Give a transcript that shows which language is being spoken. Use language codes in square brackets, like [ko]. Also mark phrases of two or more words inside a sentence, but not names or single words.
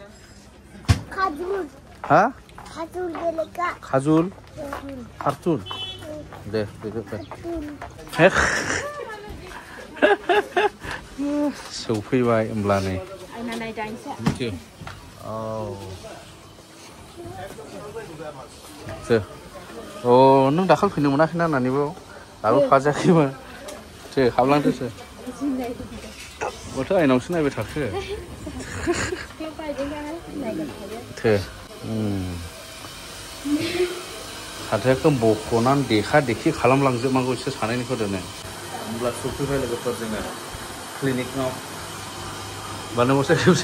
[brx] हा खाजुल कार्टुन दे बेखौ सौफैबाय होमब्ला नै Oh, nung dakhal fino monakhai na nani bo. Dabu phajakhaiba. Hablangdoso. Boto ainawsो नायबाय थाखो. हाथायखौ बख'नानै देखा देखि खालामलांजोबनांगौ एसे सानायनिखौ दोनो. होमब्ला सफैबाय लोगोफोर जोङो क्लिनिकआव. बानो बसे खेबसे.